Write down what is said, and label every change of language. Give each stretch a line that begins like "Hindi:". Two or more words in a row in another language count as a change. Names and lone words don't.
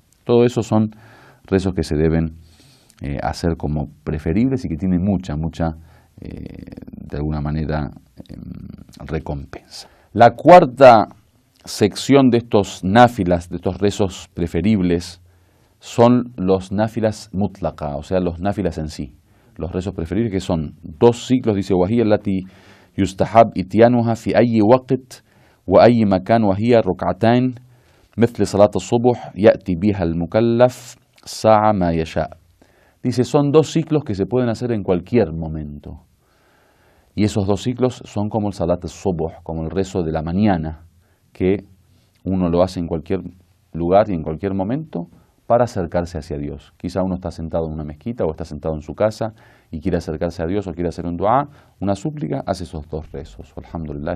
Spanish: Todo eso son rezos que se deben hacer como preferibles y que tienen mucha, de alguna manera, recompensa. La cuarta sección de estos náfilas, de estos rezos preferibles, son los
Arabic: نوافل مطلقة,
Spanish: o sea, los náfilas en sí. Los rezos preferibles, que son 2 ciclos, dice
Arabic: وهي التي يستحب إتيانها في أي وقت وأي مكان وهي ركعتين مثل صلاة الصبح يأتي بها المكلف ساعة ما يشاء.
Spanish: Dice, son 2 ciclos que se pueden hacer en cualquier momento. Y esos 2 ciclos son como el
Arabic: صلاة الصبح,
Spanish: como el rezo de la mañana, que uno lo hace en cualquier lugar y en cualquier momento para acercarse hacia Dios. Quizá uno está sentado en una mezquita o está sentado en su casa y quiere acercarse a Dios o quiere hacer un dua, una súplica, hace esos 2 rezos.